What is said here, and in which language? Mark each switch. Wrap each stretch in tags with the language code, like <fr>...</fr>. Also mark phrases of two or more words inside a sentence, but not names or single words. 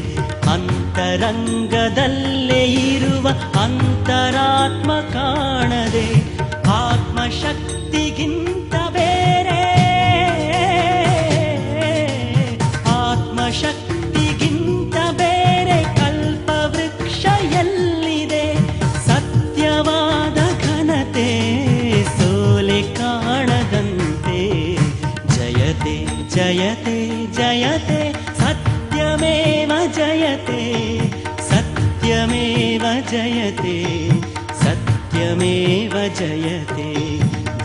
<kn>ಅಂತರಂಗದಲ್ಲೇ ಇರುವ ಅಂತರಾತ್ಮ ಕಾಣದೆ ಆತ್ಮಶಕ್ತಿಗಿಂತ ಬೇರೆ ಆತ್ಮಶಕ್ತಿಗಿಂತ ಬೇರೆ ಕಲ್ಪವೃಕ್ಷ ಎಲ್ಲಿದೆ ಸತ್ಯವಾದ ಘನತೆ ಸೋಲೆ ಕಾಣದಂತೆ ಜಯತೆ ಜಯತೆ ಜಯತೆ</kn> <sa>ಸತ್ಯಮೇವ ಜಯತೆ ಸತ್ಯ सत्यमेव जयते सत्यमेव जयते</sa>